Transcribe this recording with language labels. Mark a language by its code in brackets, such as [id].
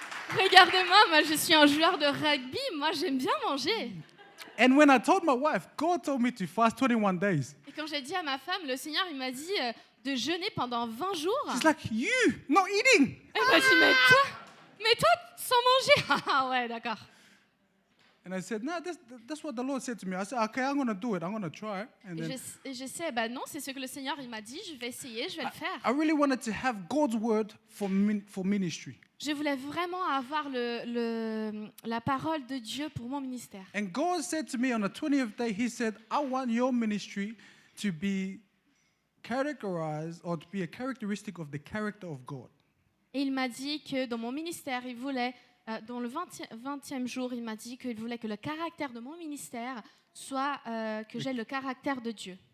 [fr] Regardez-moi, moi je suis un joueur de rugby. Moi, j'aime bien manger. [en] And when I told my wife, God told me to fast 21 days. [fr] Et quand j'ai dit à ma femme, le Seigneur, il m'a dit de jeûner pendant 20 jours. [en] She's like, you, not eating. [fr] Elle m'a dit, mais toi, sans manger. Ah ouais, d'accord. [en] And I said, no, that's what the Lord said to me. I said, okay, I'm going to do it. I'm going to try. And then [fr] Et je sais, non, c'est ce que le Seigneur il m'a dit, je vais essayer, je vais le faire. [en] I really wanted to have God's word for ministry. [fr] Je voulais vraiment avoir la parole de Dieu pour mon ministère. [en] And God said to me on the 20th day, He said, I want your ministry to be characterized or to be a characteristic of the character of God. [fr] Et il m'a dit que dans mon ministère, il voulait, dans le 20e jour, il m'a dit qu'il voulait que le caractère de mon ministère soit que j'ai le caractère de Dieu.